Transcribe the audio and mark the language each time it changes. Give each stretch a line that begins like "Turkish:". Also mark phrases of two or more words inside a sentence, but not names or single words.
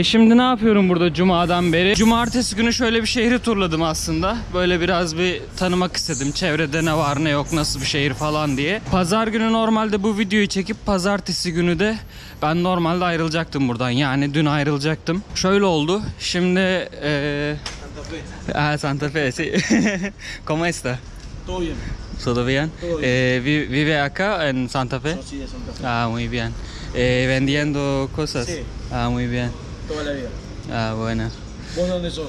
Turkish: Şimdi ne yapıyorum burada Cuma'dan beri? Cumartesi günü şöyle bir şehri turladım aslında. Böyle biraz bir tanımak istedim. Çevrede ne var ne yok, nasıl bir şehir falan diye. Pazar günü normalde bu videoyu çekip pazartesi günü de ben normalde ayrılacaktım buradan. Yani dün ayrılacaktım. Şöyle oldu. Şimdi Santa Fe. Sí.
Spanish: ¿Cómo está? Todo bien. ¿Todo bien? Todo bien. ¿Vive acá en Santa Fe? Sí, de Santa Fe. Ah, muy bien. ¿Vendiendo cosas? Sí. Ah, muy bien. Toda la vida. Ah, bueno. ¿Vos dónde sos?